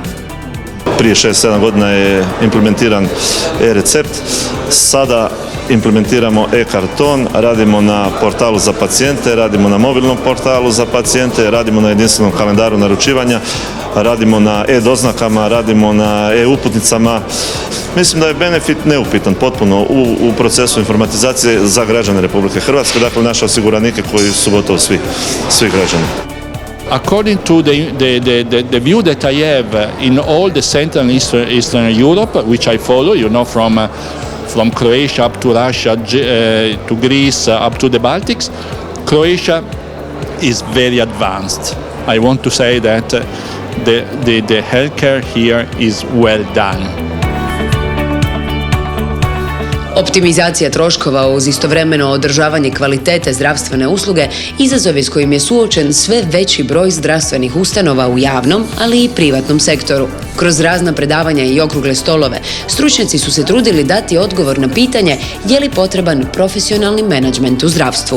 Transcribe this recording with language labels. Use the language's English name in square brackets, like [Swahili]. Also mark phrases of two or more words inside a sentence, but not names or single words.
[Croatian] Prije 6-7 godina je implementiran e-recept, sada implementiramo e-karton, radimo na portalu za pacijente, radimo na mobilnom portalu za pacijente, radimo na jedinstvenom kalendaru naručivanja, radimo na e-doznakama, radimo na e-uputnicama. Mislim da je benefit neupitan potpuno u procesu informatizacije za građane Republike Hrvatske, dakle naše osiguranike koji su gotovo svi građani. [English] According to the view that I have in all the Central and Eastern Europe, which I follow, you know, from Croatia up to Russia, to Greece, up to the Baltics, Croatia is very advanced. I want to say that the healthcare here is well done. [Croatian] Optimizacija troškova uz istovremeno održavanje kvalitete zdravstvene usluge izazov je s kojim je suočen sve veći broj zdravstvenih ustanova u javnom, ali i privatnom sektoru. Kroz razna predavanja i okrugle stolove, stručnjaci su se trudili dati odgovor na pitanje je li potreban profesionalni menadžment u zdravstvu.